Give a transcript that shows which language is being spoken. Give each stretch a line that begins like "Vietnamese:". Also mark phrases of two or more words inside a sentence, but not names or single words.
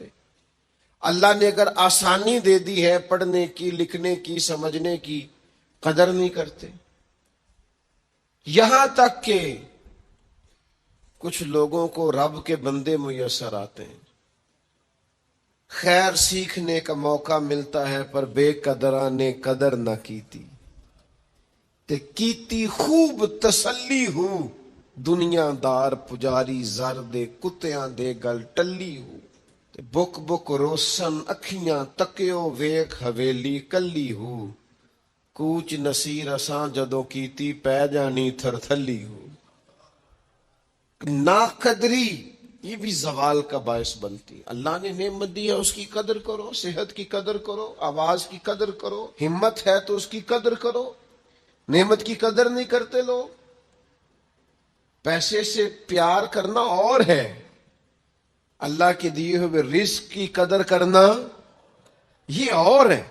Urdu: اللہ نے اگر آسانی دے دی ہے پڑھنے کی، لکھنے کی، سمجھنے کی، قدر نہیں کرتے۔ یہاں تک کہ کچھ لوگوں کو رب کے بندے میسر آتے ہیں، خیر سیکھنے کا موقع ملتا ہے
Punjabi: پر بے قدراں نے قدر نہ کیتی، تے کیتی خوب تسلی ہو، دنیا دار پجاری زر دے کتیاں دے گل ٹلی ہو، تے بک بک روشن اکھیاں تکیو ویکھ حویلی کلی ہو، کوچ نصیر اساں جدوں کیتی پہ جانی تھر تھلی ہو۔
Urdu: ناقدری یہ بھی زوال کا باعث بنتی ہے۔ اللہ نے نعمت دی ہے اس کی قدر کرو، صحت کی قدر کرو، آواز کی قدر کرو، ہمت ہے تو اس کی قدر کرو۔ نعمت کی قدر نہیں کرتے لوگ۔ پیسے سے پیار کرنا اور ہے، اللہ کے دیے ہوئے رزق کی قدر کرنا یہ اور ہے۔